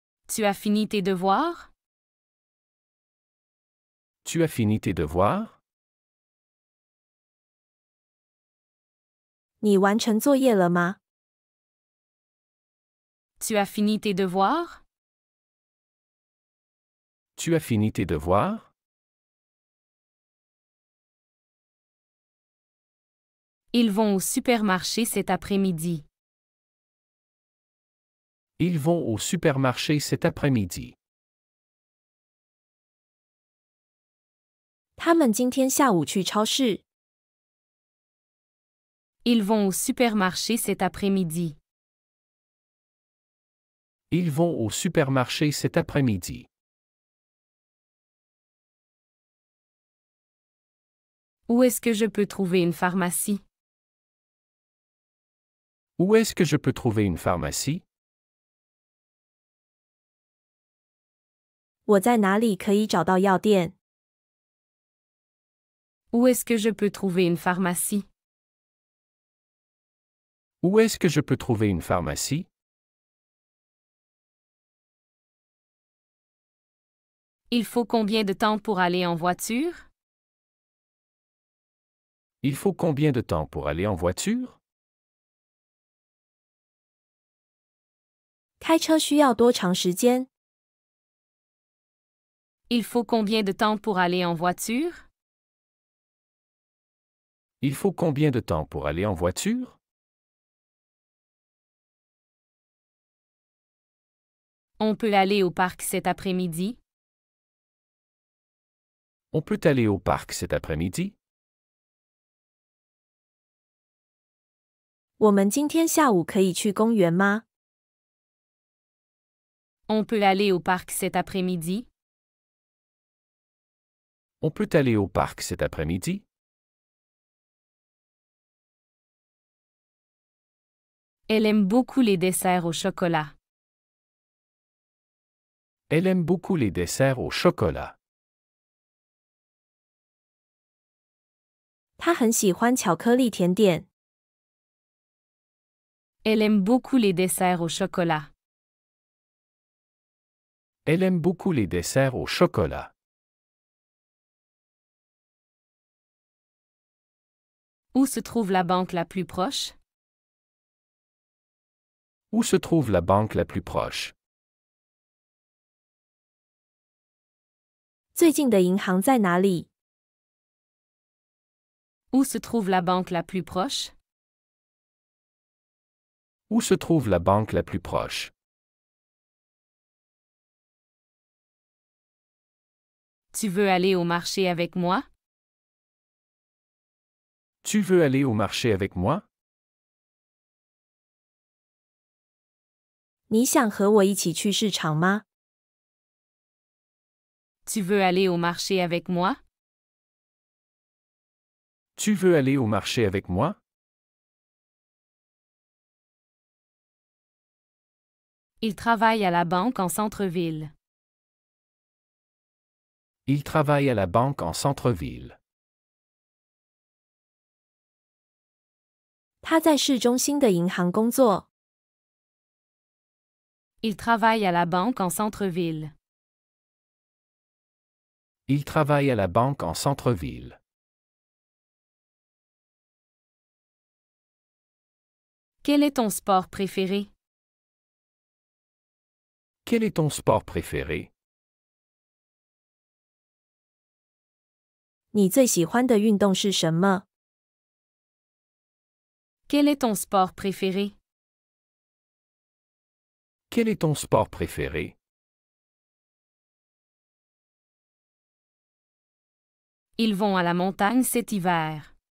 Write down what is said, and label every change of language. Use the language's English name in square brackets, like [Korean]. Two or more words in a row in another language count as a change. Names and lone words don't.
[French] Tu as fini tes devoirs? Tu as fini tes devoirs? [Chinese] 你完成作业了吗？ [French] Tu as fini tes devoirs? Tu as fini tes devoirs? Ils vont au supermarché cet après-midi. Ils vont au supermarché cet après-midi. [Chinese] 他们今天下午去超市。 [French] Ils vont au supermarché cet après-midi. Ils vont au supermarché cet après-midi. Où est-ce que je peux trouver une pharmacie? Où est-ce que je peux trouver une pharmacie? [Chinese] 我在哪里可以找到药店？ [French] Où est-ce que je peux trouver une pharmacie? Où est-ce que je peux trouver une pharmacie? Il faut combien de temps pour aller en voiture? Il faut combien de temps pour aller en voiture? [Chinese] 开车需要多长时间？ [French] Il faut combien de temps pour aller en voiture? Il faut combien de temps pour aller en voiture? On peut aller au parc cet après-midi? On peut aller au parc cet après-midi? [Chinese] 我们今天下午可以去公园吗？ [French] On peut aller au parc cet après-midi? On peut aller au parc cet après-midi? Elle aime beaucoup les desserts au chocolat. Elle aime beaucoup les desserts au chocolat. [Chinese] 他很喜欢巧克力甜点。 [French] Elle aime beaucoup les desserts au chocolat. Elle aime beaucoup les desserts au chocolat. Où se trouve la banque la plus proche? Où se trouve la banque la plus proche? [Chinese] 最近的银行在哪里？ [French] Où se trouve la banque la plus proche? Où se trouve la banque la plus proche? Tu veux aller au marché avec moi? Tu veux aller au marché avec moi? [Chinese] 你想和我一起去市场吗？ [French] Tu veux aller au marché avec moi? Tu veux aller au marché avec moi? Il travaille à la banque en centre-ville. Il travaille à la banque en centre-ville. [Chinese] 他在市中心的银行工作。 [French] Il travaille à la banque en centre-ville. Il travaille à la banque en centre-ville. Quel est ton sport préféré? Quel est ton sport préféré? [Chinese] 你最喜欢的运动是什么？ [French] Quel est ton sport préféré? Quel est ton sport préféré? Ils vont à la montagne cet hiver.